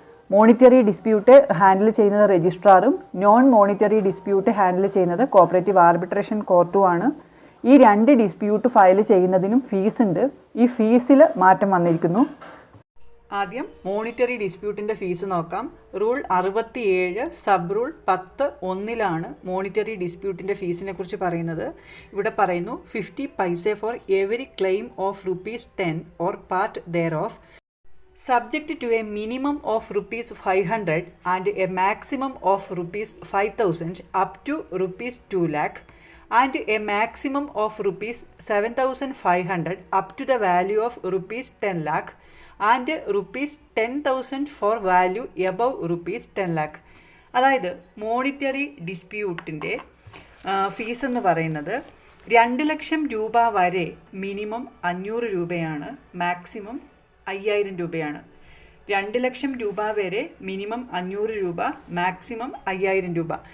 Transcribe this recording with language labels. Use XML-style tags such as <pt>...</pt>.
<ml>Monetary dispute handle ചെയ്യുന്നത് രജിസ്ട്രാറും non monetary dispute handle ചെയ്യുന്നത് cooperative arbitration കോർട്ടുമാണ്. ഈ 2 ഡിസ്പ്യൂട്ട് ഫയൽ ചെയ്യുന്നതിനും ഫീസ് ഉണ്ട്. ഈ ഫീസിൽ മാറ്റം വന്നിരിക്കുന്നു. ആദ്യം മോണിറ്ററി ഡിസ്പ്യൂട്ടിൻ്റെ ഫീസ് നോക്കാം. റൂൾ 67 സബ് റൂൾ 10(1) മോണിറ്ററി ഡിസ്പ്യൂട്ടിൻ്റെ ഫീസിനെ കുറിച്ച് പറയുന്നത്. ഇവിടെ പറയുന്നു</ml> <en>50 paise for every claim of ₹10 or part thereof subject to a minimum of ₹500 and a maximum of ₹5,000 up to ₹2 lakh and a maximum of ₹7,500 up to the value of ₹10 lakh and ₹10,000 for value above ₹10 lakh.</en> <ml>അതായത് monetary ഡിസ്പ്യൂട്ടിൻ്റെ fees എന്ന് പറയുന്നത് 2 ലക്ഷം രൂപ വരെ minimum 500 രൂപയാണ്, maximum 5000 രൂപയാണ്. 2 ലക്ഷം രൂപ വരെ minimum 500 രൂപ, മാക്സിമം 5000 രൂപ.</ml>